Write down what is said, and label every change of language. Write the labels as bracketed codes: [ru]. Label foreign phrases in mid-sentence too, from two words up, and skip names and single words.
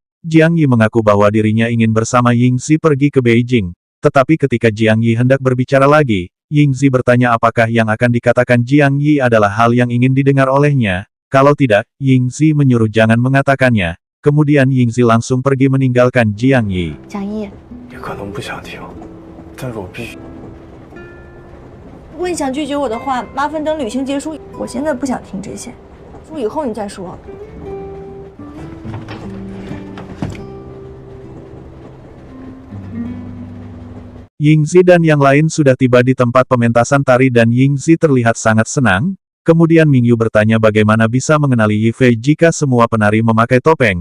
[id] Jiang Yi mengaku bahwa dirinya ingin bersama Yingzi pergi ke Beijing. Tetapi ketika Jiang Yi hendak berbicara lagi, Yingzi bertanya apakah yang akan dikatakan Jiang Yi adalah hal yang ingin didengar olehnya. Kalau tidak, Yingzi menyuruh jangan mengatakannya. Kemudian Yingzi langsung pergi meninggalkan Jiang Yi. [zh] 蒋毅，你可能不想听，但是我必须。如果你想拒绝我的话，麻烦等旅行结束。我现在不想听这些，说以后你再说。 [id] Yingzi dan yang lain sudah tiba di tempat pementasan tari dan Yingzi terlihat sangat senang. Kemudian Mingyu bertanya bagaimana bisa mengenali Yifei jika semua penari memakai topeng.